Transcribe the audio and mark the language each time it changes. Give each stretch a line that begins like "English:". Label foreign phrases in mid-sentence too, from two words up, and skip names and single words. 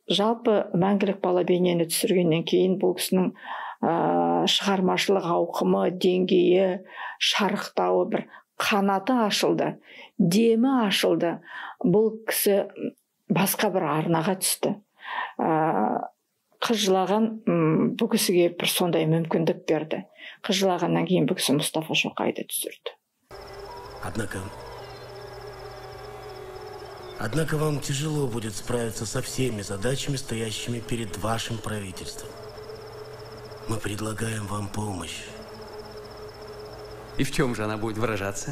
Kazakh: Жалпы мәңгілік бала бейнені түсіргеннен кейін бұл кісінің шығармашылық ауқымы, деңгейі, шарықтауы бір қанаты ашылды, демі ашылды. Бұл кісі басқа бір арнаға түсті. Қыз жылаған бұл кісіге бір сондай мүмкіндік берді. Қыз жылағаннан кейін бұл кісі Мұстафа Шоқайды түсірді.
Russian: Однако вам тяжело будет справиться со всеми задачами, стоящими перед вашим правительством. Мы предлагаем вам помощь. И в чем же она будет выражаться?